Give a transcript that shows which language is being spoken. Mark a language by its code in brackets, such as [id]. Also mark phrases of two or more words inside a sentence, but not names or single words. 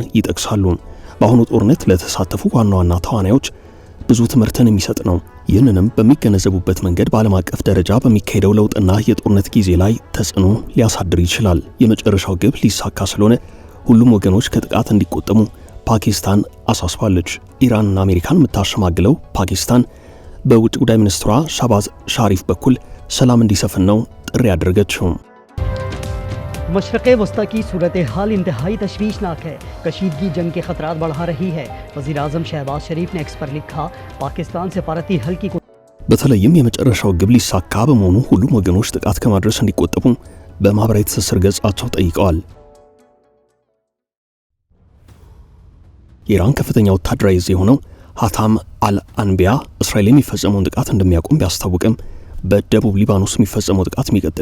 [am] ይጠቅሳሉ። በአሁኑ ጦርነት ለተሳተፉ ዋና ዋና ተዋናዮች ብዙ ትምህርትን የሚሰጥ ነው። ይህንንም በሚገነዘቡበት መንገድ በዓለም አቀፍ ደረጃ በሚካሄደው ለውጥና የጦርነት ጊዜ ላይ ተጽዕኖ ሊያሳድር ይችላል። የመጨረሻው ግብ ሊሳካ ስለሆነ ሁሉም ወገኖች ከጥቃት እንዲቆጠሙ ፓኪስታን አሳስባለች። ኢራንና አሜሪካን የምታሸማግለው ፓኪስታን በውጭ ጉዳይ ሚኒስትሯ ሻባዝ ሻሪፍ በኩል ሰላም እንዲሰፍን ነው ጥሪ ያደረገችው። [ur] مشرق وسطیٰ کی صورت حال انتہائی تشویشناک ہے. کشیدگی جنگ کے خطرات بڑھا رہی ہے۔ وزیر اعظم شہباز شریف نے ایکس پر لکھا، پاکستان سفارتی حل کی [am] በተለይም የመጨረሻው ግብ ሊሳካ በመሆኑ ሁሉም ወገኖች ጥቃት ከማድረስ እንዲቆጠቡ በማህበራዊ ትስስር ገጻቸው ጠይቀዋል። የኢራን ከፍተኛ ወታደራዊ ዕዝ የሆነው ሀታም አልአንቢያ እስራኤል የሚፈጸመውን ጥቃት እንደሚያቆም ቢያስታውቅም በደቡብ ሊባኖስ የሚፈጸመው ጥቃት የሚቀጥል